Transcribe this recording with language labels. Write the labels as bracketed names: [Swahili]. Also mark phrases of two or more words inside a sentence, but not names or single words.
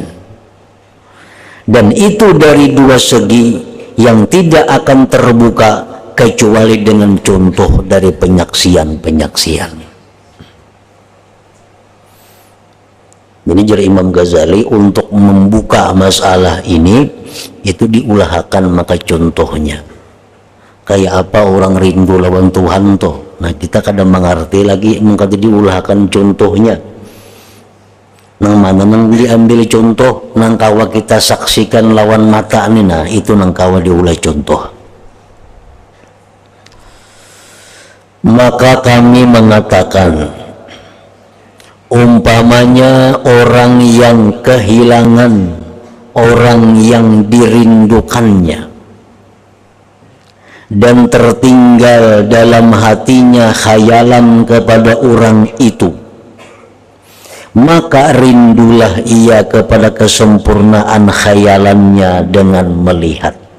[Indonesian] Dan itu dari dua segi yang tidak akan terbuka kecuali dengan contoh dari penyaksian-penyaksian. Jadi jari Imam Ghazali untuk membuka masalah ini itu diulahkan maka contohnya. [Banjar] Kayak apa orang rindu lawan Tuhan toh. Nah, kita kadang mengerti lagi maka diulahkan contohnya. Nang mana nang diambil contoh, nang kawa kita saksikan lawan mata ini, nah itu nang kawa diulah contoh. [Indonesian] Maka kami mengatakan, umpamanya orang yang kehilangan orang yang dirindukannya dan tertinggal dalam hatinya khayalan kepada orang itu, maka rindulah ia kepada kesempurnaan khayalannya dengan melihat.